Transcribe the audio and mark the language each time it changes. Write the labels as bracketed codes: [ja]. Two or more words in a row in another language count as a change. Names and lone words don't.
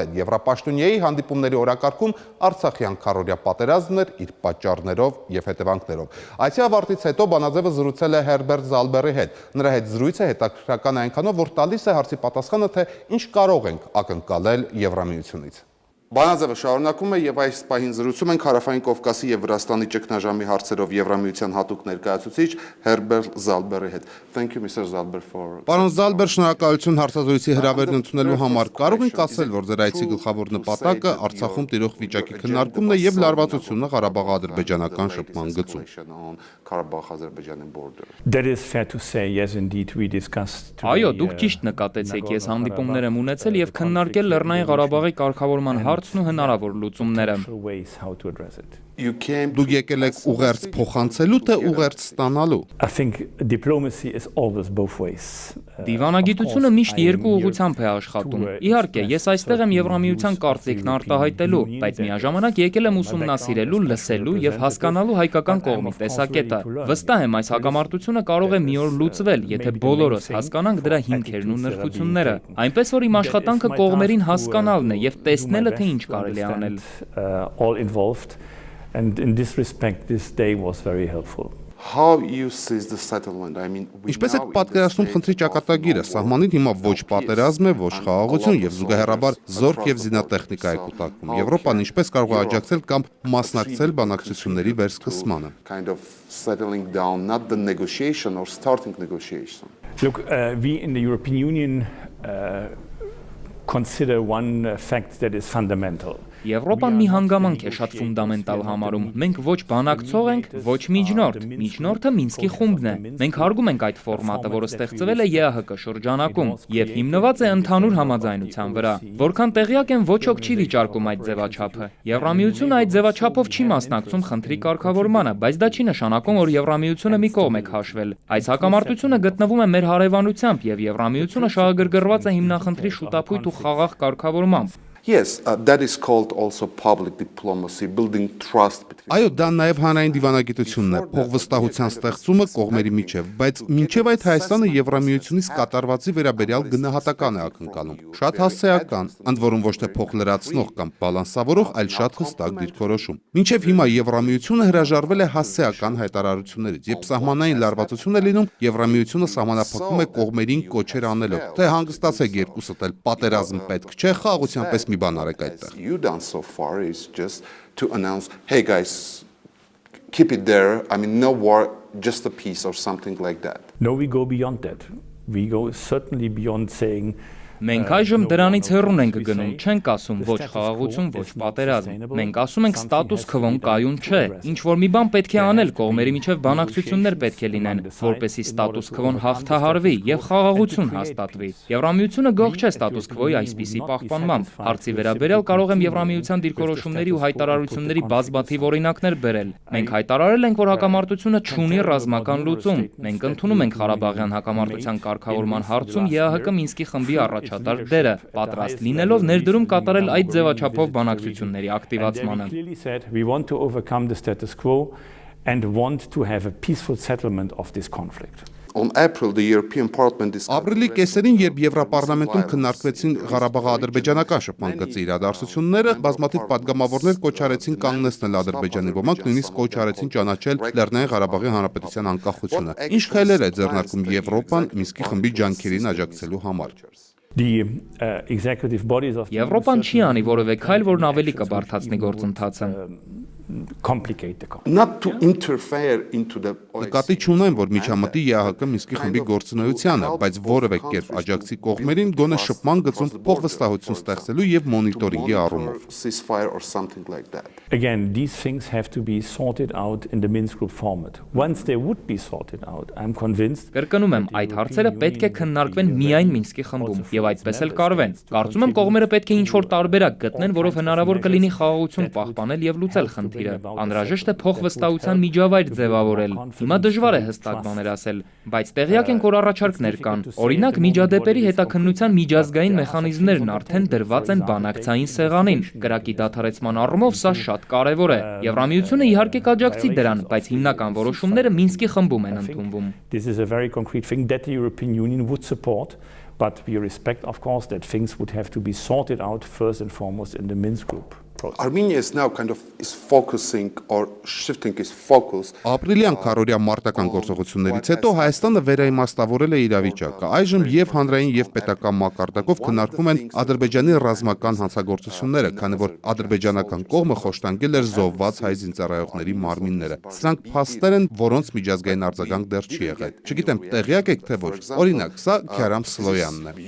[hy] հետ։ Եվրապաշտոնյայի հանդիպումների օրակարգում Արցախյան քառօրյա պատերազմն էր իր պատճառներով և հետևանքներով։ Այսի ավարտից հետո բանաձևը զրուցել է Հերբերտ Զալբերի հետ։ Նրա հետ զրույցը հետաքրքրական այնքանով, որ տալիս է հարցի պատասխանը, թե ինչ կարող ենք ակնկալել Եվրամիությունից։ Բանաձևը շարունակում է եւ այս պահին զրուցում ենք Հարավային Կովկասի եւ Վրաստանի ճգնաժամի հարցերով Եվրամիության հատուկ ներկայացուցիչ Հերբերտ Զալբերի հետ։ [en] Thank you Mr. [hy] Zalber for Պարոն Զալբեր, շնորհակալություն հարցազրույցի հրավերն ընդունելու համար։ Կարող եք ասել, որ ձեր այցի գլխավոր նպատակը Արցախում տիրող վիճակի քննարկումն է եւ լարվածությունը Ղարաբաղ-ադրբեջանական շփման գծում։ [en] That is fair to say, yes indeed we discussed. [hy] Այո, դուք ճիշտ նկատեցիք, ես հանդիպումներ եմ ունեցել եւ քննարկել Լեռնային Ղարաբաղի կարգավորման հարցն ու հնարավոր լուծումները։ Դուք եկել եք ուղերձ փոխանցելու, թե ուղերձ ստանալու։ [en] I think diplomacy is always both ways. [hy] Դիվանագիտությունը միշտ երկու ուղղությամբ է աշխատում։ Իհարկե, ես այստեղ եմ Եվրամիության կարծիքն արտահայտելու, բայց միաժամանակ եկել եմ ուսումնասիրելու, լսելու եւ հասկանալու հայկական կողմի տեսակետը։ Վստահ եմ, այս հակամարտությունը կարող է մի օր լուծվել, եթե բոլորս հասկանանք դրա հիմքերն ու նրբությունները։ Այնպես որ իմ աշխատանքը կողմերին հասկանալն է եւ տեսնելը, թե ինչ կարելի է անել։ [en] All involved, and in this respect this day was very helpful. How you see the settlement? I mean, [hy] Ինչպես եք պատկերացնում խնդրի ճակատագիրը, սահմանին հիմա ոչ պատերազմ է, ոչ խաղաղություն եւ զուգահեռաբար զորք եւ զինատեխնիկա է կուտակվում։ Եվրոպան ինչպես կարող է աջակցել կամ մասնակցել բանակցությունների վերսկսմանը։ [en] Kind of settling down, not the negotiation or starting negotiation. Look, we in the European Union consider one fact that is fundamental. [hy] Եվրոպան մի հանգամանք է շատ ֆունդամենտալ համարում։ Մենք ոչ բանակցող ենք, ոչ միջնորդ։ Միջնորդը Մինսկի խումբն է։ Մենք հարգում ենք այդ ֆորմատը, որը ստեղծվել է ԵԱՀԿ շրջանակում եւ հիմնված է ընդհանուր համաձայնության վրա։ Որքան տեղյակ եմ, ոչ ոք չի վիճարկում այդ ձևաչափը։ Եվրամիությունը այդ ձևաչափով չի մասնակցում խնդրի կարգավորմանը, բայց դա չի նշանակում, որ Եվրամիությունը մի կողմ է քաշվել։ Այս հակամարտությունը գտնվում է մեր հարևանությամբ եւ Եվրամիությունը շահագրգռված է հիմնախնդրի շուտապույտ ու խաղաղ կարգավորմամբ։ [en] Yes, that is called also public diplomacy, building trust between. [hy] Այո, դա նաև հանրային դիվանագիտությունն է, փոխվստահության ստեղծումը կողմերի միջև, բայց մինչև այդ Հայաստանը Եվրամիությունից կատարվածի վերաբերյալ գնահատական է ակնկալում։ Շատ հասցեական, ընդ որում ոչ թե փոխլրացնող կամ բալանսավորող, այլ շատ հստակ դիրքորոշում։ Մինչև հիմա Եվրամիությունը հրաժարվել է հասցեական հայտարարություններից, երբ սահմանային լարվածություն է լինում, Եվրամիությունը սահմանափակում է կողմերին կոչեր անելով, թե հանգստացեք երկուսդ էլ, պատերազմ պետք չէ, խաղաղության պես մի բան արեք այդտեղ։ [en] You done so far is just to announce, hey guys, keep it there. I mean, no war, just a peace or something like that. No, we go beyond that. We go certainly beyond saying [hy] Մենք այժմ դրանից հեռուն ենք գնում, չենք ասում ոչ խաղաղություն, ոչ պատերազմ։ Մենք ասում ենք ստատուս քվոն կայուն չէ։ Ինչ որ մի բան պետք է անել, կողմերի միջև բանակցություններ պետք է լինեն, որպեսզի ստատուս քվոն հաղթահարվի եւ խաղաղություն հաստատվի։ Եվրամիությունը գող չէ ստատուս քվոյի այսպիսի պահպանմամբ։ Հարցի վերաբերյալ կարող եմ Եվրամիության դիրքորոշումների ու հայտարարությունների բազմաթիվ օրինակներ բերել։ Մենք հայտարարել ենք, որ հակամարտությունը չունի ռազմական լուծում։ Մենք ընդունում ենք Ղարաբաղյան հակամարտության կարգավորման հարցում ԵԱՀԿ Մինսկի խմբի առաջատար դերը, պատրաստ լինելով ներդրում կատարել այդ ձևաչափով բանակցությունների ակտիվացմանը։ [en] We want to overcome the status quo and want to have a peaceful settlement of this conflict. On April, the European Parliament [hy] Ապրիլի կեսերին, երբ Եվրապարլամենտում քննարկվեցին Ղարաբաղ-ադրբեջանական շփման գծի իրադարձությունները, բազմաթիվ падգամավորներ կոչ արեցին կանգնեցնել Ադրբեջանի, ոմանք նույնիսկ կոչ արեցին ճանաչել Լեռնային Ղարաբաղի Հանրապետության անկախությունը։ Ինչ քայլեր է ձեռնարկում Եվրոպան Մինսկի խմբի ջանքերին աջակցելու համար։ Եվրոպան չի անի որևէ քայլ, որն ավելի կբարդացնի գործընթացը։ [en] not to interfere into the [hy] Նկատի չունեմ, որ միջամտի ԵԱՀԿ Մինսկի խմբի գործունեությանը, բայց որևէ կերպ աջակցի կողմերին գոնե շփման գծում փոխվստահություն ստեղծելու եւ մոնիտորինգի առումով։ [en] ceasefire or something like that. Again, these things have to be sorted out in the Minsk group format. Once they would be sorted out, I'm convinced [hy] Կրկնում եմ, այդ հարցերը պետք է քննարկվեն միայն Մինսկի խմբում եւ այդպես էլ կարվեն։ Կարծում եմ կողմերը պետք է ինչ-որ տարբերակ գտնեն, որով հնարավոր կլինի խաղաղություն պահպանել եւ լուծել խնդիրը։ խնդիրը։ Անհրաժեշտ է փոխվստահության միջավայր ձևավորել։ Հիմա դժվար է հստակ բաներ ասել, բայց տեղյակ ենք, որ առաջարկներ կան։ Օրինակ, միջադեպերի հետաքննության միջազգային մեխանիզմներն արդեն դրված են բանակցային սեղանին։ Կրակի դադարեցման առումով սա շատ կարևոր է։ Եվրամիությունը իհարկե կաջակցի դրան, բայց հիմնական որոշումները Մինսկի խմբում են ընդունվում։ [en] This is a very concrete thing that the European Union would support, but we respect, of course, that things would have to be sorted out first and foremost in the Minsk group process. Armenia is now kind of is focusing or shifting its focus. [hy] Ապրիլյան քարորիա մարտական գործողություններից հետո Հայաստանը վերաիմաստավորել է իրավիճակը։ Այժմ եւ հանրային եւ պետական մակարդակով քննարկվում են Ադրբեջանի ռազմական հանցագործությունները, քանի որ ադրբեջանական կողմը խոշտանգել էր զոհված հայ զինծառայողների մարմինները։ Սրանք փաստեր են, որոնց միջազգային արձագանք դեռ չի եղել։ Չգիտեմ, տեղյակ եք թե ոչ։ Օրինակ, սա Քյարամ Սլոյանն է։